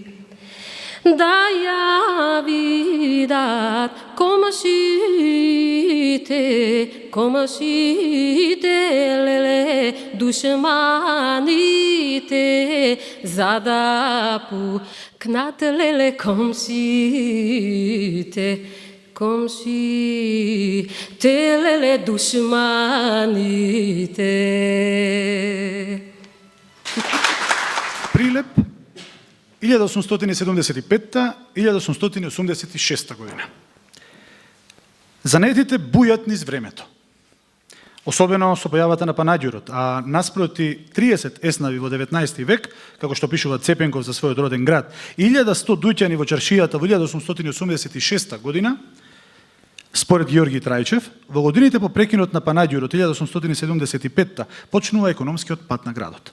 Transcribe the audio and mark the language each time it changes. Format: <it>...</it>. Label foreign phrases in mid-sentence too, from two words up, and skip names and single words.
<mk>Да ја видат комшите леле душманите, за да пукнат леле комшите леле душманите. Прилеп 1875-1886 година. Занетите бујат низ времето. Особено со појавата на панаѓурот, а наспроти 30 еснави во 19 век, како што пишува Цепенков за својот роден град, 1100 дуќани во чаршијата во 1886 година, според Георги Трајчев, во годините по прекинот на панаѓурот 1875 почнува економскиот пат на градот.</mk>